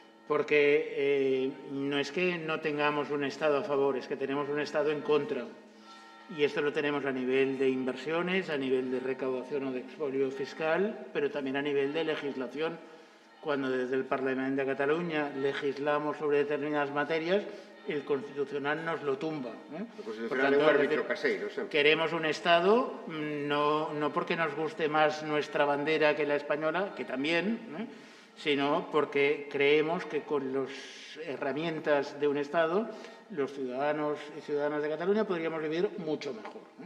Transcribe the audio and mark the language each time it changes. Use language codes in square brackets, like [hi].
[es] porque no es que no tengamos un Estado a favor, es que tenemos un Estado en contra. Y esto lo tenemos a nivel de inversiones, a nivel de recaudación o de expolio fiscal, pero también a nivel de legislación. Cuando desde el Parlamento de Cataluña legislamos sobre determinadas materias, el Constitucional nos lo tumba. [gl] O Constitucional é un árbitro caseiro, sempre. [es] Queremos un Estado, no porque nos guste más nuestra bandera que la española, que también, sino porque creemos que con las herramientas de un Estado, los ciudadanos y ciudadanas de Cataluña podríamos vivir mucho mejor.